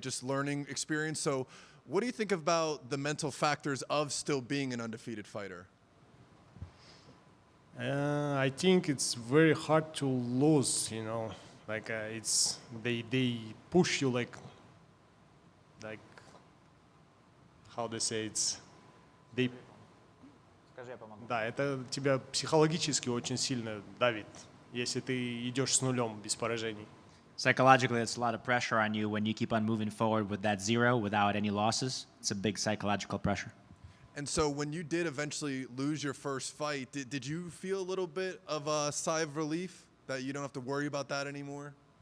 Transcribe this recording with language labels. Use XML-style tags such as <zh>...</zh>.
<en>Just learning experience. So what do you think about the mental factors of still being an undefeated fighter? I think it's very hard to lose, Like they push you like how they say they.</en> <ru>Да, это тебя психологически очень сильно давит, если ты идешь с нулем без поражений.</ru> <en>Psychologically, it's a lot of pressure on you when you keep on moving forward with that zero without any losses. It's a big psychological pressure. And so when you did eventually lose your first fight, did you feel a little bit of a sigh of relief that you don't have to worry about that anymore?</en>